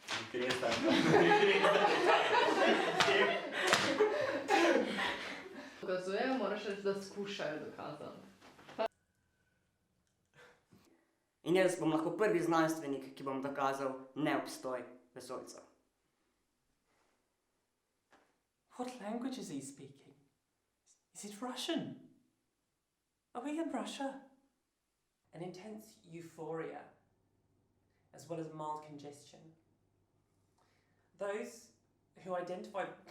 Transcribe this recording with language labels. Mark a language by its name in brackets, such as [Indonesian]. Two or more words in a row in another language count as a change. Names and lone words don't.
[Slovenian] Dokazujejo, moraš reči, da skušajo dokazati. In jaz bom lahko prvi znanstvenik, ki bom dokazal neobstoj vesoljcev. [English] What languages are you speaking? Is it Russian? Are we in Russia? An intense euphoria, as well as mild congestion. Those who identify...